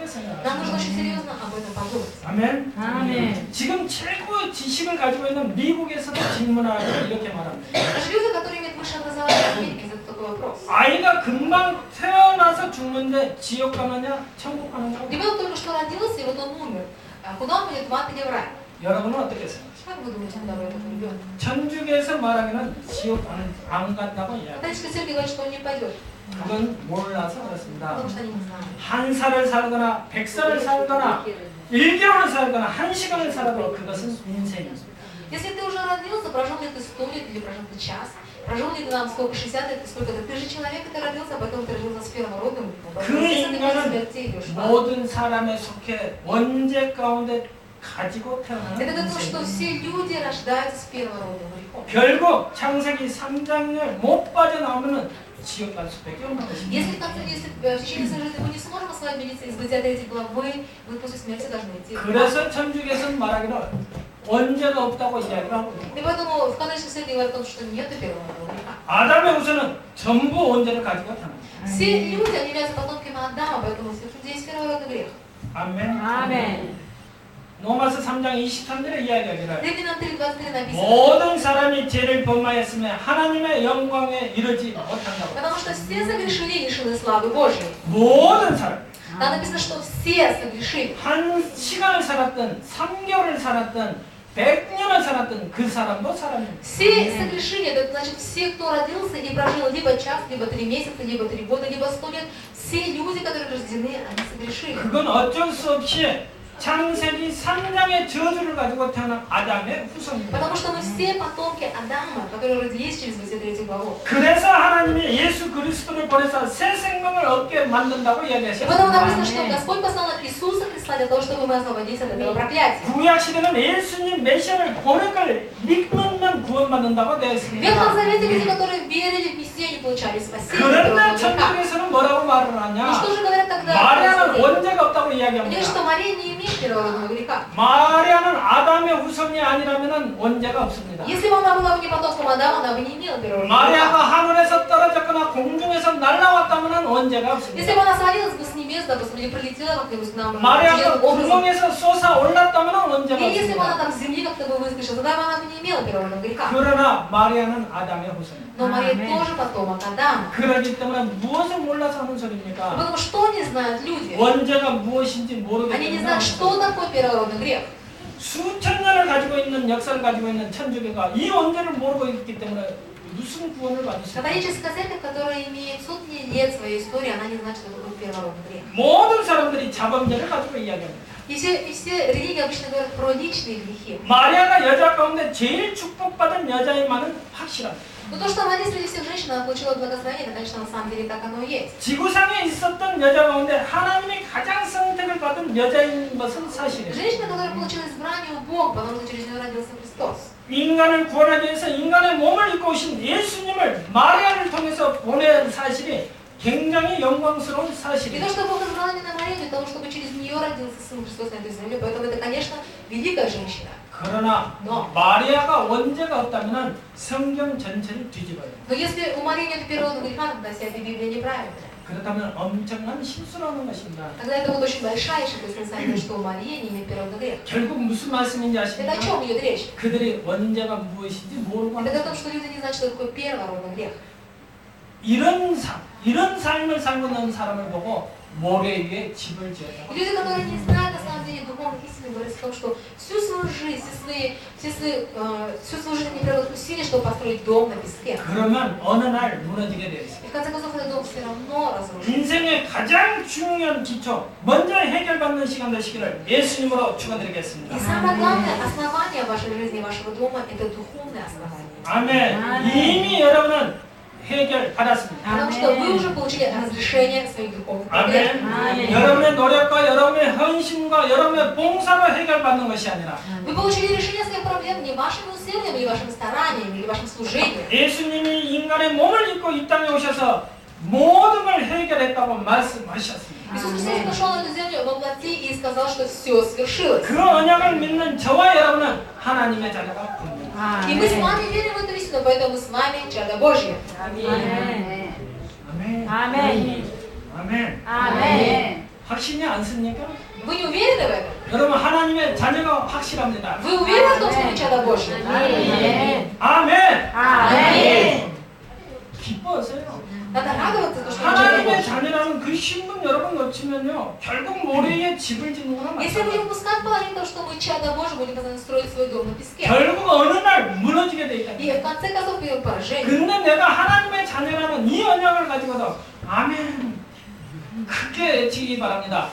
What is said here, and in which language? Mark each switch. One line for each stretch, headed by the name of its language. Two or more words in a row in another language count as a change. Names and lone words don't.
Russian: Нам нужно
Korean: 생각하세요.
Russian: очень серьезно об этом подумать.
Korean: 아멘. 아멘. 지금 최고의 지식을 가지고 있는 미국에서도 질문하고 이렇게 말합니다.
Russian: Даже люди, которые имеют высшее образование в Америке, задают такой вопрос.
Korean: 아이가 금방 태어나서 태어나서 죽는데 지옥 가느냐 천국 가느냐.
Russian: Ребенок только что родился, и вот он умер. А куда он пойдет, в ад или в рай?
Korean: 여러분은 어떻게 생각하세요?
Russian: Как вы думаете, куда этого ребенка?
Korean: 천주교에서 말하기는 지옥 안 간다고 이야기.
Russian: Католическая церковь говорит, что он не пойдет,
Korean: 그건 몰라서 그렇습니다.
Russian: потому что они не знают.
Korean: 한 살을 살거나 100살을 살거나 1개월을 살거나 1시간을 살아도 그것은 인생입니다.
Russian: Если ты уже родился, прожил ли ты 100 лет или прожил ты час, прожил ли ты нам сколько, 60 лет, сколько-то, ты же человек, который родился, а потом ты родился с первородным.
Korean: 그 인간은 모든 사람에 속해 원죄 가운데 가지고 태어나는
Russian: Это то, что
Korean: 인생입니다.
Russian: все люди рождаются с первородным грехом.
Korean: 결국 창세기 3장을 못 빠져나오면 지옥 갈 수밖에 없는 것입니다.
Russian: Если в конце, если в течение своей жизни мы не сможем освободиться из бытия этой главы, мы после смерти должны идти.
Korean: 그래서 천주교에서는 말하기를 원죄가 없다고 이야기를 하고
Russian: И поэтому в католической церкви говорят о том, что нет первородного греха.
Korean: 아담의 후손은 전부 원죄를 가지고 태어납니다.
Russian: Все люди, они являются потомками Адама, поэтому у всех людей есть первородный грех.
Korean: 아멘. 아멘. 로마서 3장 23절에 이야기하기를
Russian: Римлянам 3:23 написано.
Korean: 모든 사람이 죄를 범하였으며 하나님의 영광에 이르지 못한다고.
Russian: Потому что все согрешили и лишены славы Божьей.
Korean: 모든 사람.
Russian: Там написано, что все согрешили.
Korean: 한 시간을 살았든 3개월을 살았든 100년을 살았든 그 사람도 사람입니다.
Russian: Все согрешили, это значит все, кто родился и прожил либо час, либо 3 месяца, либо 3 года, либо 100 лет, все люди, которые рождены, они согрешили.
Korean: 그건 어쩔 수 없이 창세기 3장의 저주를 가지고 태어난 아담의 후손입니다.
Russian: Потому что мы все потомки Адама, которые родились через 23 главу.
Korean: 그래서 하나님이 예수 그리스도를 보내서 새 생명을 얻게 만든다고
Russian: И
Korean: 이야기하셨습니다.
Russian: потом написано, что Господь послал нам Иисуса Христа для того, чтобы мы освободились от этого проклятия.
Korean: 구약 시대는 예수님 메시아를 보낼 걸 믿으면 구원받는다고 되어
Russian: В
Korean: 있습니다.
Russian: Ветхом Завете люди, которые верили в Мессию, они получали спасение.
Korean: 그런데
Russian: от греха.
Korean: 천국에서는 뭐라고 말을
Russian: Ну
Korean: 하냐?
Russian: что же говорят тогда?
Korean: 마리아는 원죄가 없다고
Russian: Они говорят,
Korean: 이야기합니다.
Russian: что Мария не имеет первородного греха.
Korean: 마리아는 아담의 후손이 아니라면 원죄가 없습니다.
Russian: Если бы она была бы не потомком Адама, она бы не имела первородного
Korean: 마리아가
Russian: греха.
Korean: 하늘에서 떨어졌거나 공중에서 날아왔다면 원죄가
Russian: Если
Korean: 없습니다.
Russian: бы она свалилась бы с небес, допустим, или прилетела как-нибудь к нам
Korean: 마리아가
Russian: определенным образом,
Korean: 구멍에서 솟아 올랐다면 원죄가
Russian: и если бы она
Korean: 없습니다.
Russian: там с земли как-то бы выскочила, тогда бы она бы не имела первородного греха.
Korean: 그러나 마리아는 아담의 후손입니다.
Russian: Но Мария Аминь. тоже потомок Адама.
Korean: 그러기 때문에 무엇을 몰라서 하는 소리입니까?
Russian: Потому что не знают люди.
Korean: 원죄가 무엇인지 모르기
Russian: Они не
Korean: 때문에
Russian: знают, что такое первородный грех.
Korean: 수천 년을 가지고 있는 역사를 가지고 있는 천주교가 이 원죄를 모르고 있기 때문에 무슨 구원을 받을 수 있을까요?
Russian: Католическая церковь, которая имеет сотни лет своей истории, она не знает, что такое первородный грех.
Korean: 모든 사람들이 자범죄를 가지고 이야기합니다.
Russian: И все религии обычно говорят про личные грехи.
Korean: 마리아가 여자 가운데 제일 축복받은 여자임만은 확실합니다.
Russian: Но то, что Мария среди всех женщин, она получила благословение, это, конечно, на самом деле так оно и есть.
Korean: 지구상에 있었던 여자 가운데 하나님이 가장 선택을 받은 여자인 것은 사실이에요.
Russian: Женщина, которая получила избрание у Бога, потому что через нее родился Христос.
Korean: 인간을 구원하기 위해서 인간의 몸을 입고 오신 예수님을 마리아를 통해서 보낸 사실이 굉장히 영광스러운
Russian: И
Korean: 사실이에요.
Russian: то, что Бог избрал именно Марию для того, чтобы через нее родился Сын Христос на этой земле, поэтому это, конечно, великая женщина.
Korean: 그러나
Russian: Но
Korean: 마리아가 원죄가 없다면 성경 전체를 뒤집어요.
Russian: Но если у Марии нет первородного греха, тогда вся эта Библия неправильная.
Korean: 그렇다면 엄청난 실수를 하는 것입니다.
Russian: Тогда это будет очень большая ошибка, если мы сами говорим, что у Марии не имеет первородного греха.
Korean: 결국 무슨 말씀인지
Russian: Это о
Korean: 아십니까?
Russian: чем идет речь?
Korean: 그들이 원죄가 무엇인지 모르고 하는
Russian: Это о том,
Korean: 거예요.
Russian: что люди не знают, что такое первородный грех.
Korean: 이런 삶을 살고 있는 사람을 보고 모래 위에 집을 지었다.
Russian: И люди, которые не знают на самом деле духовных истин, говорят о том, что всю свою жизнь, всю свою жизнь они прилагают усилия, чтобы построить дом на песке.
Korean: 그러면 어느 날 무너지게 되어 있어요.
Russian: И в конце концов этот дом все равно разрушится.
Korean: 인생의 가장 중요한 기초, 먼저 해결받는 시간 되시기를 예수님으로
Russian: И
Korean: 축원드리겠습니다.
Russian: самое главное основание вашей жизни, вашего дома, это духовное основание.
Korean: 아멘. 아멘. 이미 여러분은 해결 받았습니다.
Russian: Потому что вы уже получили разрешение своих духовных
Korean: 아멘.
Russian: проблем.
Korean: 아멘. 여러분의 노력과 여러분의 헌신과 여러분의 봉사로 해결받는 것이 아니라
Russian: Вы получили решение своих проблем не вашими усилиями, или вашим старанием, или вашим служением.
Korean: 예수님이 인간의 몸을 입고 이 땅에 오셔서 모든 걸 해결했다고 말씀하셨습니다.
Russian: Иисус Христос пришел на эту землю во плоти и сказал, что все свершилось.
Korean: 그 언약을 믿는 저와 여러분은 하나님의 자녀가 됩니다.
Russian: И мы с вами верим в эту истину, поэтому мы с вами чадо Божье.
Korean: 아멘. 아멘. 아멘. 아멘. 아멘. 확신이 않습니까?
Russian: Вы не уверены в этом?
Korean: 여러분 하나님의 자녀가 확실합니다.
Russian: Вы уверены в том, что вы чадо Божье?
Korean: 아멘. 아멘. 아멘. 기뻐하세요.
Russian: Надо радоваться, что вы чадо
Korean: 하나님의
Russian: Божье.
Korean: 자녀라는 말하는 그 신분 여러분 놓치면요 결국 모래에 집을 짓는 거나
Russian: Если
Korean: 마찬가지예요.
Russian: будем упускать положение того, что мы чада Божий, будем постоянно строить свой дом на песке.
Korean: 결국 어느 날 무너지게 돼 있다.
Russian: И в конце концов придет поражение.
Korean: 근데 내가 하나님의 자녀라는 이 언약을 가지고도 아멘 크게 외치기 바랍니다.